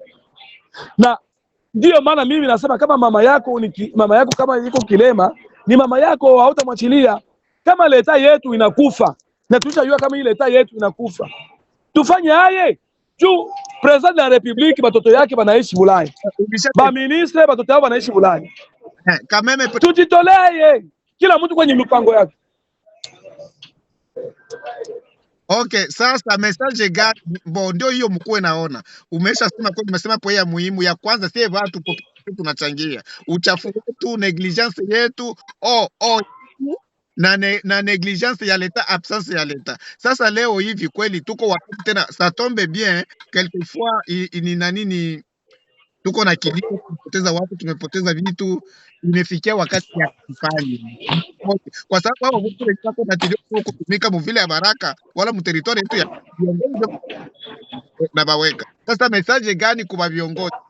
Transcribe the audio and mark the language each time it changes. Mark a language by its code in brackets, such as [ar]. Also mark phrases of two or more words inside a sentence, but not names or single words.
[sw] Na ndio maana mimi nasema kama mama yako kama yuko kilema ni mama yako, hautamwachilia. Kama leta yetu inakufa na tunajua kama ile leta yetu inakufa, tufanye haye juu [fr] president de la republique [sw] batoto yake banaishi Bulaya, ba ministre batoto yao banaishi Bulaya. Kameme tujitolee kila mtu kwenye mipango yake. Okay, sasa message gani ndio hiyo mkuu naona. Umeshasema kwa umesema kwa ya muhimu ya kwanza sisi watu tunachangia. Uchafu wetu, negligence yetu, na negligence ya leta, absence ya leta. Sasa leo hivi kweli tuko wakati tena [fr] ça tombe bien quelquefois [sw] ni nini tuko na kilio, tumepoteza watu, tumepoteza vitu, imefikia wakati ya kufanya. Kwa sababu hao wote wako na tilio kutumika mvile ya Baraka wala mteritori yetu ya viongozi na baweka. Sasa message gani kwa viongozi?